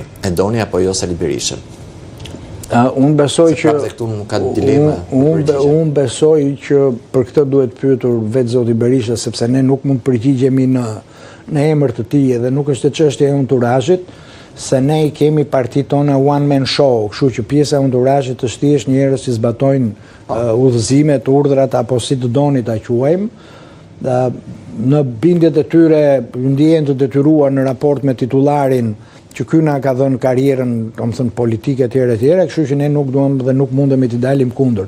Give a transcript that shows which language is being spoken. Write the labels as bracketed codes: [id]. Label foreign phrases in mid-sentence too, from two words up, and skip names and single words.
[sq] E doni apo jo Sali Berishën? Unë besoj që unë besoj që për këtë duhet pyetur vetë zoti Berisha, sepse ne nuk mund të përgjigjemi në emër të tij dhe nuk është çështja e enturazhit, se ne i kemi partit tona [en] one man show, [sq] kështu që pjesa e enturazhit është thjesht njerëz që zbatojnë udhëzimet, urdhrat apo si të doni ta quajmë. Në bindjet e tyre ndjehen të detyruar në raport me titullarin që ky na ka dhënë karrierën, domethënë politike etj, kështu që ne nuk duam dhe nuk mundemi të dalim kundër.